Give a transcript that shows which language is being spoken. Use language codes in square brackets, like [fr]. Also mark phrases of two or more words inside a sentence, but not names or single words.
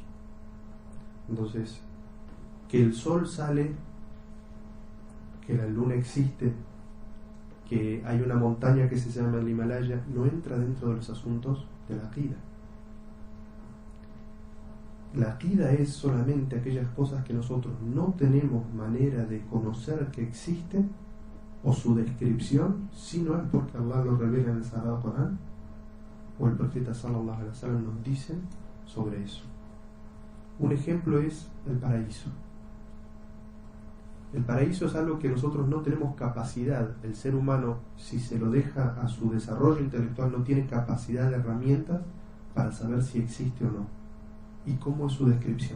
[es] Entonces, que el sol sale, que la luna existe, que hay una montaña que se llama el Himalaya, no entra dentro de los asuntos de la aqida. La aqida es solamente aquellas cosas que nosotros no tenemos manera de conocer que existen, o su descripción, si no es porque Allah lo revela en el Sagrado Corán o el profeta [ar] صلى الله عليه وسلم [es] nos dice sobre eso. Un ejemplo es el paraíso. El paraíso es algo que nosotros no tenemos capacidad. El ser humano, si se lo deja a su desarrollo intelectual, no tiene capacidad de herramientas para saber si existe o no y cómo es su descripción.